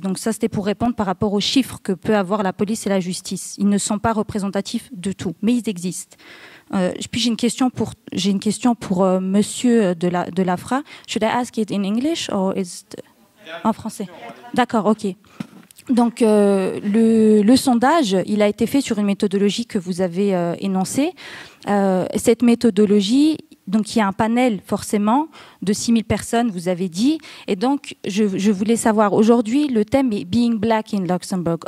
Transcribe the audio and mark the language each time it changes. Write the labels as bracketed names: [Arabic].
[French] Donc ça, c'était pour répondre par rapport aux chiffres que peut avoir la police et la justice. Ils ne sont pas représentatifs de tout, mais ils existent. Puis j'ai une question pour Monsieur de l'AFRA. [English] Should I ask it in English or is it... [French] En français. D'accord, ok. Donc, le sondage, il a été fait sur une méthodologie que vous avez énoncée. Cette méthodologie, donc il y a un panel forcément de 6000 personnes, vous avez dit. Et donc, je voulais savoir, aujourd'hui, le thème est « Being Black in Luxembourg ».